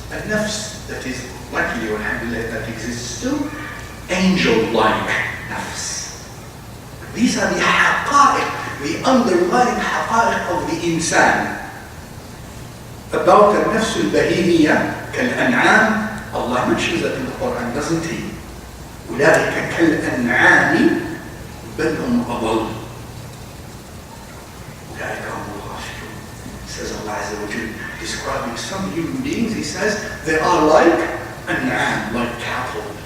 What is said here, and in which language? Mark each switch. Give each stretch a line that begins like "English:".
English: النفس that is luckily alhamdulillah that exists still, angel-like نفس. These are the حقائق, the underlying حقائق of the إنسان. About
Arabic: النفس البهيمية كالأنعام,
English: Allah mentions that in the Quran, doesn't he?
Arabic: أولئك كالأنعام بل هم أضل. أولئك هم الغافلون.
English: Says Allah Azza wa Jalla, describing some human beings, he says, they are like an'am, like cattle.